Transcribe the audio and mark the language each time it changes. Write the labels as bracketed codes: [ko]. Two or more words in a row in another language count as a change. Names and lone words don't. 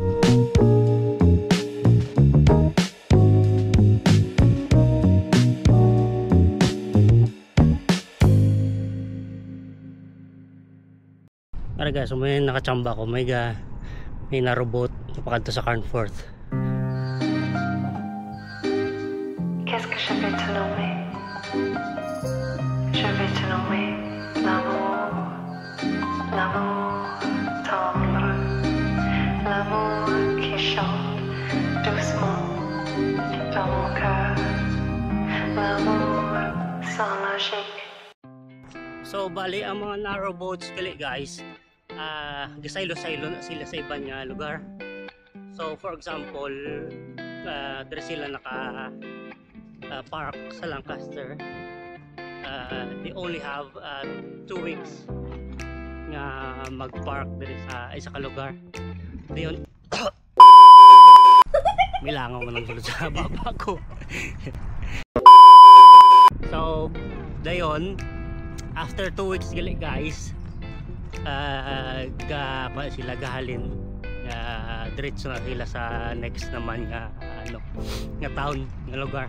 [ceb] Ara guys, may nakachamba ko, may narobot napakanto sa Carnforth. [fr] Qu'est-ce que je vais te nommer? Je vais te nommer l'amour. L'amour tendre, l'amour qui chante doucement dans mon cœur, l'amour sans logique. [ceb] So bali ang mga narrowboats kali guys, gisaylo-saylo na sila sa ibang lugar. [en] So for example, [ceb] dere sila naka park sa Lancaster. [en] They only have 2 weeks [ceb] nga mag-park diri sa isa ka lugar. Dayon milangaw man ang sulod sa baba ko. So dayon [en] after 2 weeks [ceb] gali guys, sila gahalin diretso na sila sa next naman nga nga town nga lugar.